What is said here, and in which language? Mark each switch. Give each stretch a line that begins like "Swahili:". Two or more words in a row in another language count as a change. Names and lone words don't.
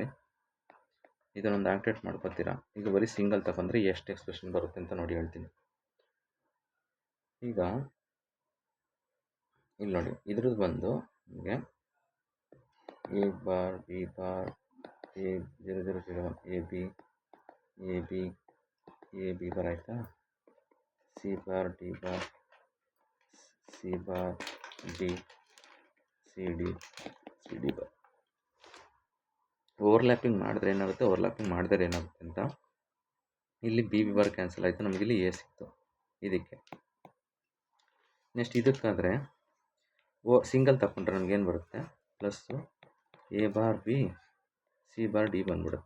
Kannada: ಇದನ್ನೊಂದು ಆಕ್ಟಿವೇಟ್ ಮಾಡ್ಕೊತೀರಾ. ಈಗ ಬರೀ ಸಿಂಗಲ್ ತಗೊಂಡ್ರೆ ಎಷ್ಟು ಎಕ್ಸ್ಪ್ರೆಷನ್ ಬರುತ್ತೆ ಅಂತ ನೋಡಿ ಹೇಳ್ತೀನಿ. ಈಗ ಇಲ್ಲಿ ನೋಡಿ, ಇದ್ರದ್ದು ಬಂದು ನಿಮಗೆ
English: A bar B bar A0001 A B bar
Kannada: ಆಯಿತಾ.
English: C bar D bar C bar D C D bar.
Kannada: ಓವರ್ಲ್ಯಾಪಿಂಗ್ ಮಾಡಿದ್ರೆ ಏನಾಗುತ್ತೆ, ಓವರ್ಲ್ಯಾಪಿಂಗ್ ಮಾಡಿದ್ರೆ ಏನಾಗುತ್ತೆ ಅಂತ. ಇಲ್ಲಿ
English: B bar cancel
Kannada: ಆಯಿತು, ನಮಗೆ ಇಲ್ಲಿ ಎ ಸಿಕ್ತು ಇದಕ್ಕೆ. ನೆಕ್ಸ್ಟ್ ಇದಕ್ಕಾದರೆ ಸಿಂಗಲ್ ತಗೊಂಡ್ರೆ ನಮಗೇನು ಬರುತ್ತೆ, ಪ್ಲಸ್ಸು
English: A bar B C bar D
Kannada: ಬಂದುಬಿಡುತ್ತೆ.